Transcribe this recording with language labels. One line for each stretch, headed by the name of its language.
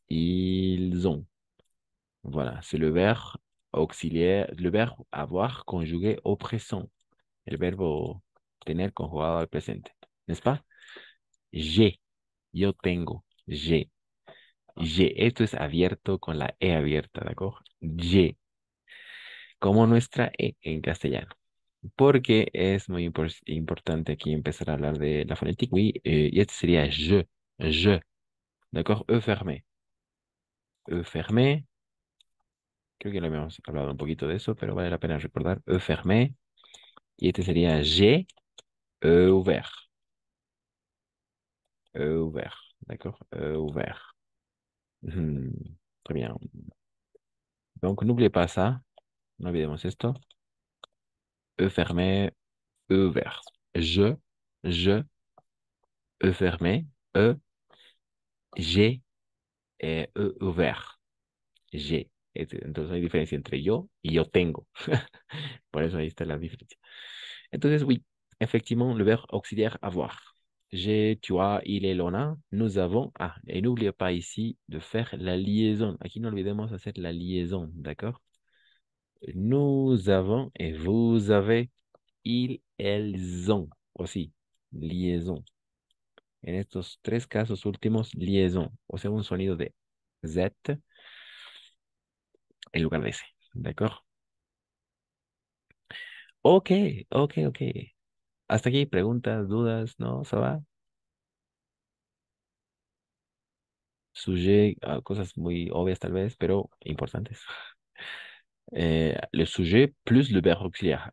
French: Ils ont. Voilà, c'est le verbe auxiliaire, le verbe avoir conjugué au présent.
Spanish: El verbo tener conjugado al presente.
French: ¿N'est-ce pas?
Spanish: J'ai, yo tengo, j'ai. J'ai, esto es abierto con la E abierta, ¿de acuerdo? J'ai, como nuestra E en castellano. Porque es muy importante aquí empezar a hablar de la fonética.
French: Oui,
Spanish: y este sería
French: je, ¿d'accord? E fermé.
Spanish: E fermé, creo que lo habíamos hablado un poquito de eso, pero vale la pena recordar.
French: E fermé,
Spanish: y este sería
French: j'ai, e ouvert. E ouvert, ¿d'accord? E ouvert. Très bien. Donc, n'oubliez pas ça.
Spanish: No olvidemos esto.
French: E fermé, E ouvert. Je, E fermé, E, j'ai et E ouvert. J'ai.
Spanish: Entonces hay diferencia entre yo y yo tengo. Por eso ahí está la diferencia.
French: Entonces, oui, effectivement, le verbe auxiliaire avoir. J'ai, tu as, il est, l'on a, nous avons. Ah, et n'oubliez pas ici de faire la liaison.
Spanish: Aquí no olvidemos hacer la liaison,
French: d'accord? Nous avons et vous avez, ils, elles ont aussi. Liaison.
Spanish: En estos tres casos últimos, liaison, o sea, un sonido de Z en lugar de S. ¿De acuerdo? Ok, ok. Hasta aquí, preguntas, dudas, ¿no? ¿Se va? Sujet, cosas muy obvias tal vez, pero importantes.
French: Le sujet plus le verbe auxiliaire.